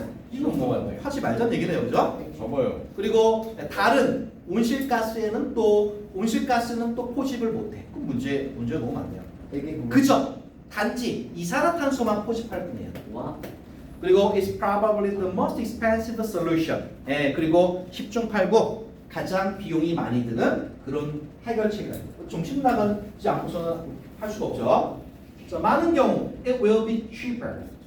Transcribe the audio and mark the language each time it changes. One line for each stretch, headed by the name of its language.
Korean: 이건 뭐 하지 말자는 얘기네요, 그죠? 접어요. 그리고 다른 온실가스는 또 포집을 못해. 그 문제 너무 많네요. 그죠? 단지 이산화탄소만 포집할 뿐이에요. 그리고
English: it's probably the most expensive solution.
Korean: 그리고 10중 8구 가장 비용이 많이 드는 그런 해결책이에요. 정신 나가지 않고서는 할 수가 없죠. 자, 많은 경우
English: it will be cheaper.